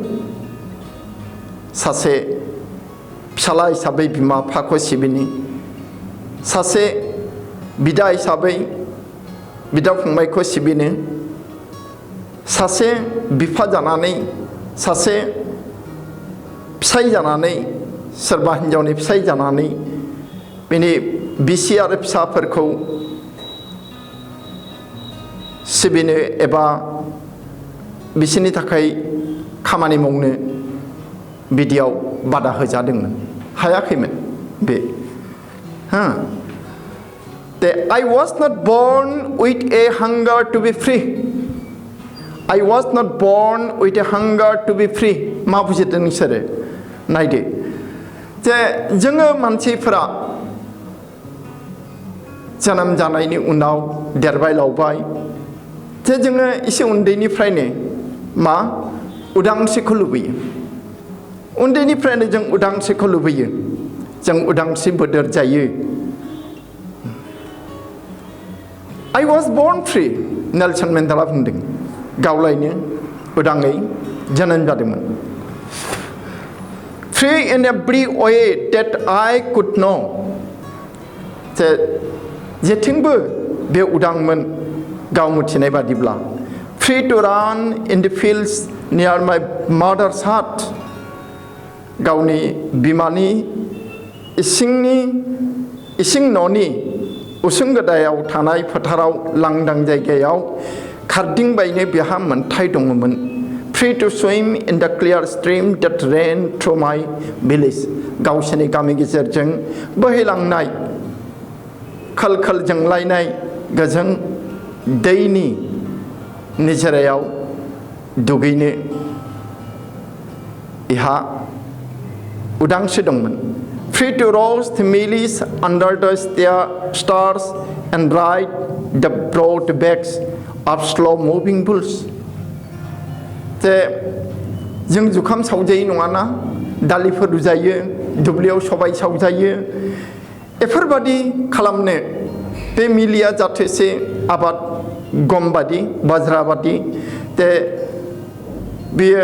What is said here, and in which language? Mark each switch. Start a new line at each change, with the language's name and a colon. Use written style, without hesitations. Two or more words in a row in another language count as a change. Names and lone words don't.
Bodo: सासे फिसाला हिसाबै बिमा बिफाखौ सिबिनो सासे बिदा हिसाबै बिदा फंबायखौ सिबिनो सासे बिफा जानानै सासे फिसाय जानानै सोरबा हिनजावनि फिसाय जानानै बिनि बिसि आरो फिसाफोरखौ सिबिनो एबा बिसोरनि थाखाय खामानि मावनो बिदियाव बादा होजादोंमोन हायाखैमोन बे
English: I was not born with a hunger to be free. I was not born with a hunger to be free.
Bodo: मा बुजिदों नोंसोरो नायदो जे जोङो मानसिफोरा जोनोम जानायनि उनाव देरबाय लावबाय जे जोङो एसे उन्दैनिफ्रायनो मा उदांस्रिखौ लुबैयो उन्दैनिफ्रायनो जों उदांस्रिखौ लुबैयो जों उदांस्रि बोदोर जायो
English: I was born free
Bodo: नेल्सन मेन्डेला बुंदों गावलायनो उदाङै जोनोम जादोंमोन
English: free in every way that I could know
Bodo: जे जेथिंबो बे उदांमोन गाव मिथिनाय बादिब्ला
English: free to run in the fields near my mother's hut
Bodo: गावनि बिमानि इसिं न'नि उसुं गोदायाव थानाय फोथाराव लांदां जायगायाव खारदिंबायनो बिहा मोनथाय दङमोन
English: free to swim in the clear stream that ran through my village
Bodo: गावसोरनि गामि गेजेरजों बोहैलांनाय खोल जोंलायनाय गोजों दैनि निजोरायाव दुगैनो इहा उदांस्रि दंमोन
English: free to roast mealies under the stars and ride the broad backs of slow moving bulls
Bodo: जे जों जुखाम सावजायो नङाना दालिफोर रुजायो दुब्लियाव सबाय सावजायो एफोरबादि खालामनो बे मिलिया जाथोसे आबाद गम बादि बाज्रा बादि जे बेयो